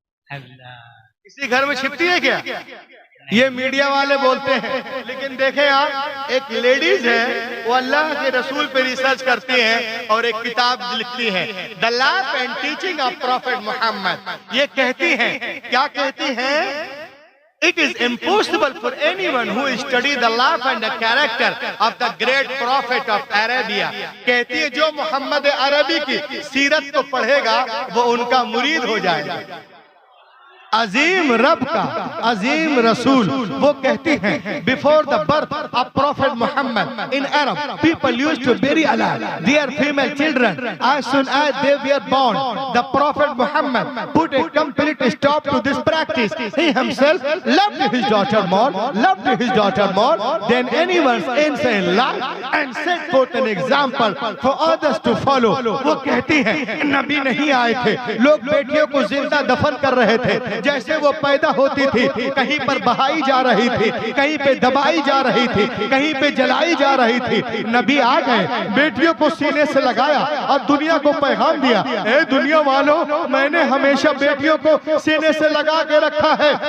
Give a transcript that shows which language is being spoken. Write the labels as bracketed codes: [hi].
[hi] किसी घर में छिपती है क्या? ये मीडिया वाले बोलते हैं। लेकिन देखें आप, एक लेडीज है वो अल्लाह के रसूल पे रिसर्च करती हैं और एक किताब लिखती है the life and teaching of profit Mohammad. ये कहती हैं, क्या कहती हैं? [en] It is impossible for anyone who study the life and the character of the great prophet of Arabia। [hi] कहती है जो मोहम्मद अरबी की सीरत को पढ़ेगा वो उनका मुरीद हो जाएगा। अजीम रब का अजीम रसूल वो कहती हैं [en] Before the birth of prophet Muhammad in Arab people used to bury alive their female children as soon as they were born। the prophet Muhammad put a complete stop to this practice। he himself loved his daughter more than anyone's insane life and set forth an example for others to follow। [hi] वो कहती हैं नबी नहीं आए थे, लोग बेटियों को जिंदा दफन कर रहे थे, जैसे वो पैदा होती थी कहीं पर बहाई जा रही थी, कहीं पे दबाई जा रही थी, कहीं पे जलाई जा रही थी। नबी आ गए, बेटियों को सीने से लगाया और दुनिया को पैगाम दिया, ए दुनिया वालों, मैंने हमेशा बेटियों को सीने से लगा के रखा है।